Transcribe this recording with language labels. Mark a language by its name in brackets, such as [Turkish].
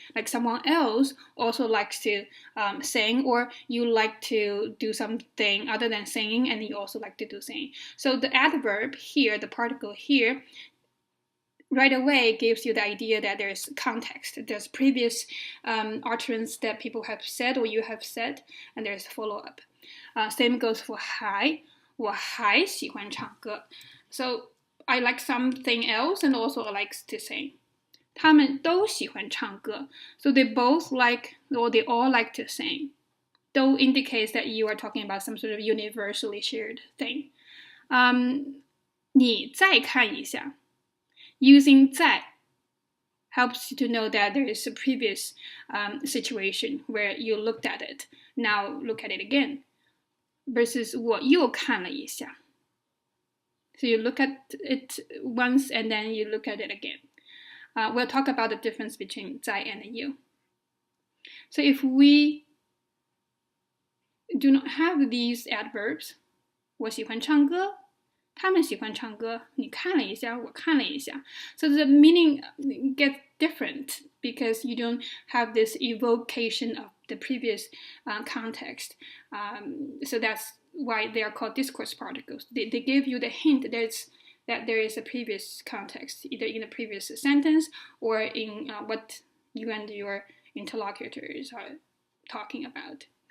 [English] Like someone else also likes to sing, or you like to do something other than singing, and you also like to do singing. So the adverb here, the particle here, right away gives you the idea that there's context. There's previous utterance that people have said or you have said, and there's follow-up. Same goes for [Chinese] 还，我还喜欢唱歌。 [English] So I like something else and also likes to sing. [Chinese] 他们都喜欢唱歌。 [English] So they both like, or they all like to sing. 都 indicates that you are talking about some sort of universally shared thing. [Chinese] 你再看一下。 [English] Using 再 helps you to know that there is a previous situation where you looked at it. Now look at it again. [Chinese] Versus 我又看了一下. [English] So you look at it once and then you look at it again. We'll talk about the difference between 在 and you. So if we do not have these adverbs, [Chinese] 我喜欢唱歌，他们喜欢唱歌，你看了一下，我看了一下。 [English] So the meaning gets different because you don't have this evocation of the previous context. So that's why they are called discourse particles. They give you the hint that there is a previous context, either in the previous sentence or in what you and your interlocutors are talking about.